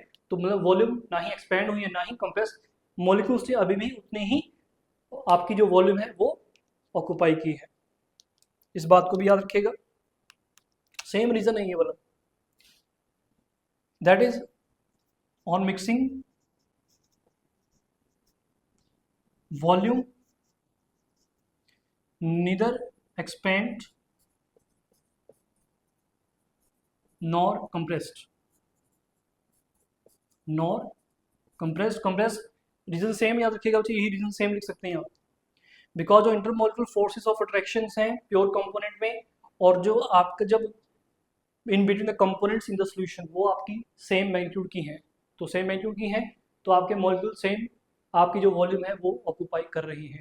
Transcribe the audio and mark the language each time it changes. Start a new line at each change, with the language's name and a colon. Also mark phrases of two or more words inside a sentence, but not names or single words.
Hindi: तो मतलब वॉल्यूम ना ही एक्सपेंड हुई है ना ही कंप्रेस, मॉलिक्यूल्स से अभी भी उतनी ही आपकी जो वॉल्यूम है वो ऑक्यूपाई की है। इस बात को भी याद रखिएगा,
English: same reason
Hindi: है ये वाला।
English: that is on mixing volume neither expand nor compressed, nor compressed reason same
Hindi: याद रखिएगा बच्चे, यही
English: reason same
Hindi: लिख सकते हैं आप।
English: बिकॉज जो intermolecular forces of attraction हैं pure component
Hindi: में, और जो आपका जब
English: in between the components in the solution,
Hindi: वो आपकी
English: same magnitude
Hindi: की हैं। तो
English: same magnitude
Hindi: की हैं तो आपके
English: molecule same,
Hindi: आपकी जो वॉल्यूम है वो ऑक्यूपाई कर रही है।